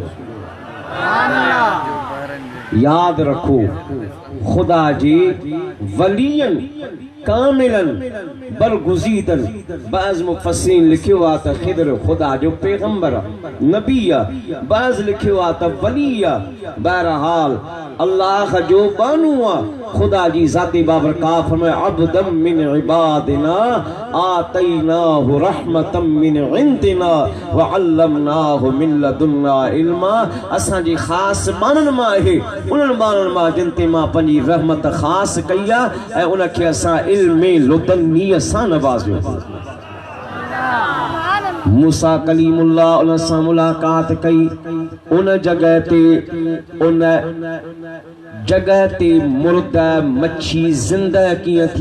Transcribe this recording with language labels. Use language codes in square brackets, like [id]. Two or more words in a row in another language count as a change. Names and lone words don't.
[sd] यादि रखो खुदा जी वलियन कामिलन बरगुज़ीदन बाज़ मुफ़स्सिरीन लिखियो आहे त ख़िदर खुदा जो पैगंबर नबी आहे बाज़ लिखियो आहे त वली आहे। बहरहाल अल्लाह जो बानू आहे खुदा जी ज़ाती बाबरकात फरमाए [ar] عبدا من عبادنا آتيناه رحمة من عندنا وعلمناه من لدنا علما. [sd] असांजी ख़ासि बाननि मां आहे उन्हनि बाननि मां जिन ते मां पंहिंजी रहमत ख़ासि कई आहे ऐं उनखे असां इल्म लुदन्नीअ सां नवाज़ियो। मूसा कलीमुल्लाह उन सां मुलाक़ात कई उन जगह ते मुर्दा मच्छी जिंदा कीअं थी।